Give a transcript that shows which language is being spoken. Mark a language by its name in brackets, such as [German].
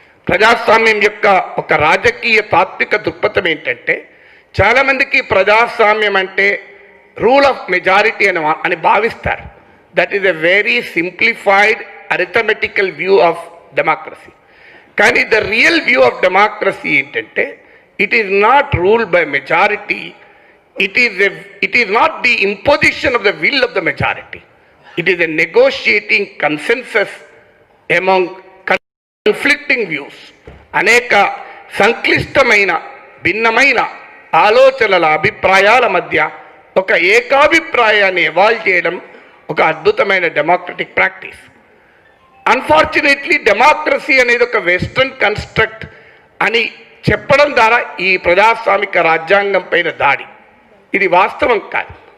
[Telugu] ప్రజాస్వామ్యం యొక్క ఒక రాజకీయ తాత్విక దృక్పథం ఏంటంటే, చాలామందికి ప్రజాస్వామ్యం అంటే [English] rule of majority [Telugu] అని భావిస్తారు. [English] That is a very simplified arithmetical view of democracy. [Telugu] కానీ [English] the real view of democracy [Telugu] ఏంటంటే, [English] It is not ruled by majority. It is not the imposition of the will of the majority. It is a negotiating consensus among conflicting views. [Telugu] అనేక సంక్లిష్టమైన భిన్నమైన ఆలోచనల అభిప్రాయాల మధ్య ఒక ఏకాభిప్రాయాన్ని evolve చేయడం ఒక అద్భుతమైన డెమోక్రటిక్ ప్రాక్టీస్. అన్ఫార్చునేట్లీ డెమోక్రసీ అనేది ఒక వెస్ట్రన్ కన్స్ట్రక్ట్ అని చెప్పడం ద్వారా ఈ ప్రజాస్వామిక రాజ్యాంగం పైన దాడి, ఇది వాస్తవం కాదు.